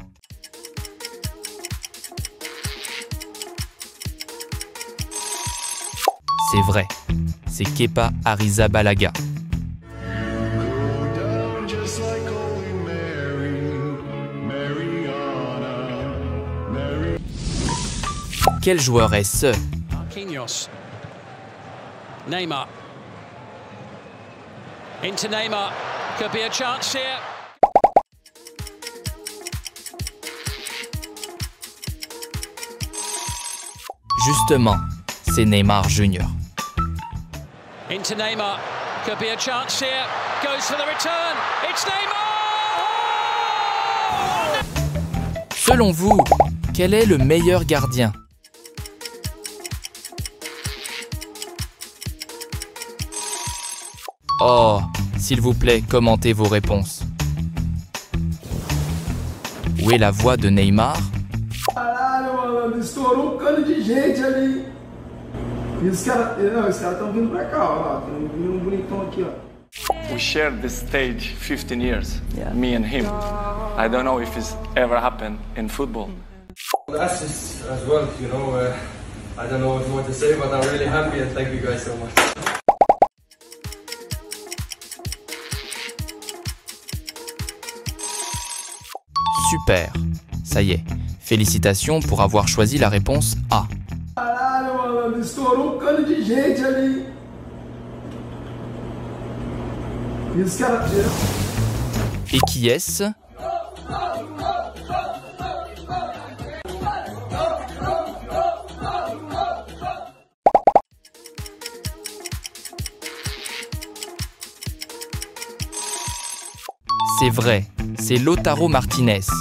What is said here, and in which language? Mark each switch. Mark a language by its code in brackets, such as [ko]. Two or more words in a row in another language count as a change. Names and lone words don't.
[fr] C'est vrai, c'est Kepa Arrizabalaga. Quel joueur est ce? Marquinhos. Neymar. [en] Into Neymar. Could be a chance here. [fr] Justement, c'est Neymar Junior. [en] Into Neymar. Could be a chance here. Goes for the return. It's Neymar! [fr] Selon vous, quel est le meilleur gardien? Oh, s'il vous plaît, commentez vos réponses. Où est la voix de Neymar? [pt] Caralho, mano, estourou um cano de gente ali. E os caras estão vindo pra cá, ó. Tem um bonitão aqui, ó. [en] We shared this stage 15 years, me and him. I don't know if it's ever happened in football. Assists as well, you know. I don't know what to say, but I'm really happy and thank you guys so much. [fr] Super, ça y est. Félicitations pour avoir choisi la réponse A. [pt] Caralho, mano, estourou um cano de gente ali. E os caras... [fr] Et qui est-ce? C'est vrai, c'est Lautaro Martinez.